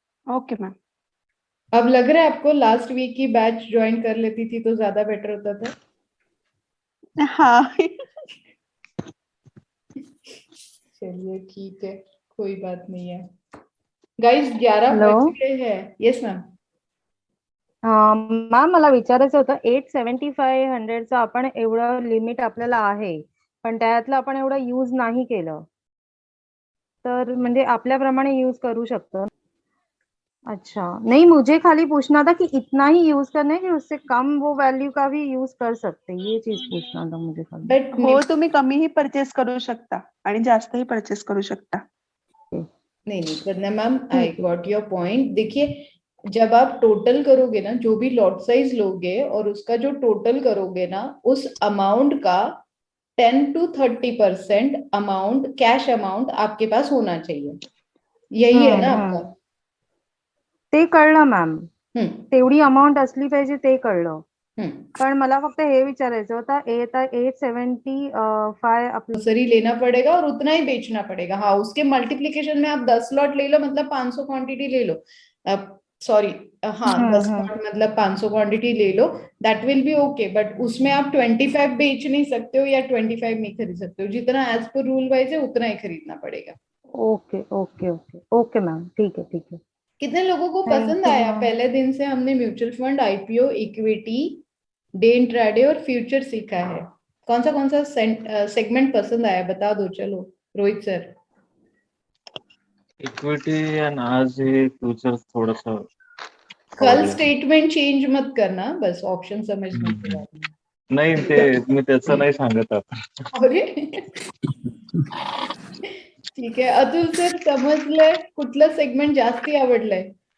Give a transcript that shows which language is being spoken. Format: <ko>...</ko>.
<en>Okay ma'am.</en> <hi>अब लग रहा है आपको लास्ट वीक की बैच ज्वाइन कर लेती थी तो ज्यादा बेटर होता था। हाँ। चलिए ठीक है, कोई बात नहीं है।</hi> <en>guys 11 hello</en> <hi>बज गए हैं।</hi> <en>Yes ma'am.</en> <mr>मॅम, मला विचारायचं होतं 87500चं आपण एवढं लिमिट आपल्याला आहे, पण त्यातलं आपण एवढं यूज नाही केलं, तर म्हणजे आपल्याप्रमाणे यूज करू शकतो?</mr> <hi>अच्छा, नहीं मुझे खाली पूछना था कि इतना ही यूज करना है कि उससे कम वो वैल्यू का भी यूज कर सकते हैं, ये चीज पूछना था मुझे खाली।</hi> <en>but</en> <mr>हो, तुम्ही कमीही परचेस करू शकता आणि जास्तही परचेस करू शकता।</mr> <hi>नहीं नहीं करना मैम, आई ठीक है।</hi> <en>Got your point.</en> <hi>देखिए जब आप टोटल करोगे ना, जो भी लॉट साइज लोगे और उसका जो टोटल करोगे ना, उस अमाउंट का 10 to 30% अमाउंट, कैश अमाउंट आपके पास होना चाहिए, यही है ना आपका?</hi> <mr>ते कळलं मॅम, हम्म तेवढी अमाउंट असली पाहिजे ते कळलं, हम्म। पण मला फक्त हे विचारायचं होतं 875 आपलं</mr> <hi>सरी लेना पड़ेगा और उतना ही बेचना पड़ेगा। हाँ, उसके मल्टीप्लीकेशन में आप 10 लॉट ले लो, मतलब 500 क्वांटिटी ले लो, सॉरी, हाँ 10 लॉट मतलब 500 क्वांटिटी ले लो,</hi> <en>that will be okay,</en> <hi>but उसमें आप 25 बेच नहीं सकते हो या 25 नहीं खरीद सकते हो, जितना एज पर रूल वाइज है उतना ही खरीदना पड़ेगा। Okay okay okay okay ma'am, ठीक है ठीक है। कितने लोगों को</hi> <en>thank</en> <hi>पसंद</hi> <en>you</en> <hi>आया? मैम। पहले दिन से हमने mutual fund, IPO, equity, day intraday और फ्यूचर सीखा है। कौन सा सेगमेंट पसंद आया बता दो, चलो रोहित सर। इक्विटी एंड आज ये फ्यूचर थोड़ा सा कल स्टेटमेंट चेंज मत करना, बस ऑप्शन समझने के बाद में।</hi> <mr>नाही ते मी त्याचं नाही सांगत आता। अरे ठीक आहे, अतुल सर समजलंय कुठलं सेगमेंट जास्ती आवडलंय?</mr>